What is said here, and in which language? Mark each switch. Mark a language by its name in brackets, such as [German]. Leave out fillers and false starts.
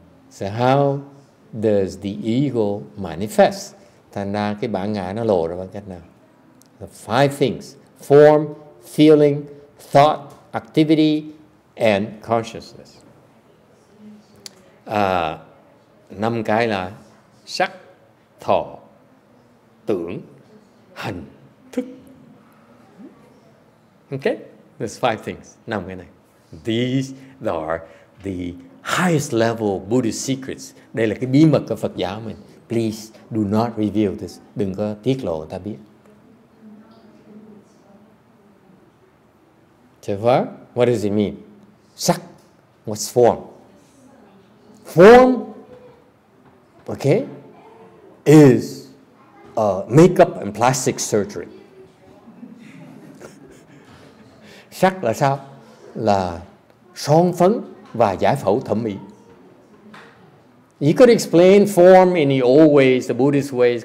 [English] So how does the ego manifest? [Vietnamese] Thành ra cái bản ngã nó lộ ra bằng cách nào? [English] The five things: form, feeling, thought, activity, and consciousness. [Vietnamese] 5 cái là sắc, thọ, tưởng, hành, thức. [English] Okay? There's 5 things. [Vietnamese] 5 cái này. [English] These are the highest level Buddhist secrets. [Vietnamese] Đây là cái bí mật của Phật giáo mình. [English] Please do not reveal this. [Vietnamese] Đừng có tiết lộ ta biết. [English] So far, what does it mean? Sắc. What's form? Form, okay, is makeup and plastic surgery. [Vietnamese] Sắc là sao? Là son phấn và giải phẫu thẩm mỹ. [English] You could explain form in the old ways, the Buddhist ways.